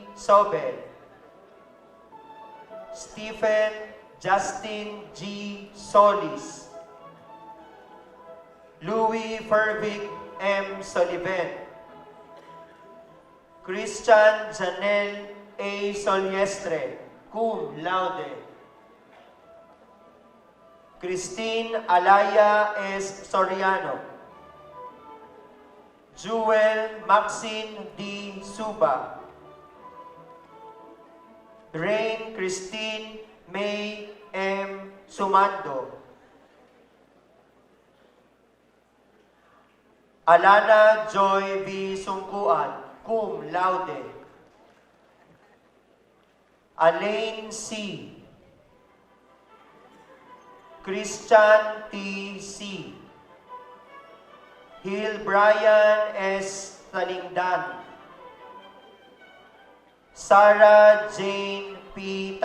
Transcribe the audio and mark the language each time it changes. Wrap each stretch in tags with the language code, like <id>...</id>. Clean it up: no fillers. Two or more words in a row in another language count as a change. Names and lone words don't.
<en>Sobel, Stephen Justin G. Solis, Louis Fervic M. Sullivan, Christian Janelle A. Soliestre,</en> <la>cum laude,</la> <en>Christine Alaya S. Soriano, Jewel Maxine D. Suba, Rain Christine May M. Sumando, Alana Joy V. Sungkuan,</en> <la>cum laude,</la> <en>Alain C., Christian T. C., Hill Brian S. Talingdan, Sarah Jane P.</en>